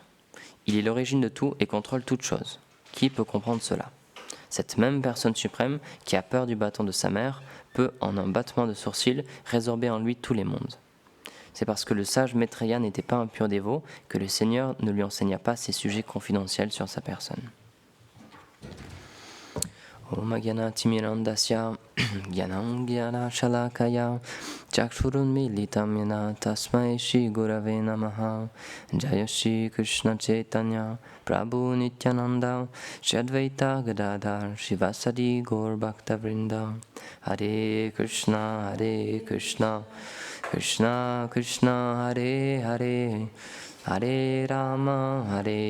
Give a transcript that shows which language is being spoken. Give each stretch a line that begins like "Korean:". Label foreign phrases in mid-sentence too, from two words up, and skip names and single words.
French: Il est l'origine de tout et contrôle toutes choses. Qui peut comprendre cela ? Cette même personne suprême, qui a peur du bâton de sa mère, peut, en un battement de sourcils, résorber en lui tous les mondes. C'est parce que le sage Maitreya n'était pas un pur dévot que le Seigneur ne lui enseigna pas ces sujets confidentiels sur sa personne.
Sanskrit: ॐ अज्ञान तिमिरान्धस्य ज्ञानं ज्ञान शलाकया चक्षुरुन् मीलितं येन तस्मै श्री गुरवे नमः जय श्री कृष्ण चैतन्य प्रभु नित्यानन्द श्री अद्वैत गदाधर शिवासादि गौर भक्त वृन्द हरे कृष्ण कृष्ण कृष्ण हरे हरे हरे राम